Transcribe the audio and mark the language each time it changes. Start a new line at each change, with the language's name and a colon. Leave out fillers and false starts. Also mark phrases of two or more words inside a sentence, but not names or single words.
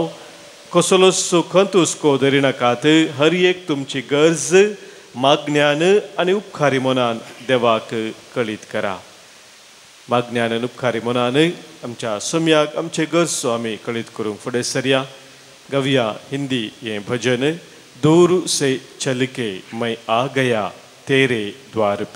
Konkani: कसलो सुखंत हुस्को धरिनाकात, हर एक तुमची गरज मागण्यान आनी उपकारी मनान देवाक कळीत करा. मागण्यान आनी उपकारी मनान आमच्या सम्याक आमचे गरजो आमी कळीत करूंक फुडें सरया. गावया हिंदी हें भजन.
Hindi: दूर से चल के मैं आ गया तेरे द्वार पे.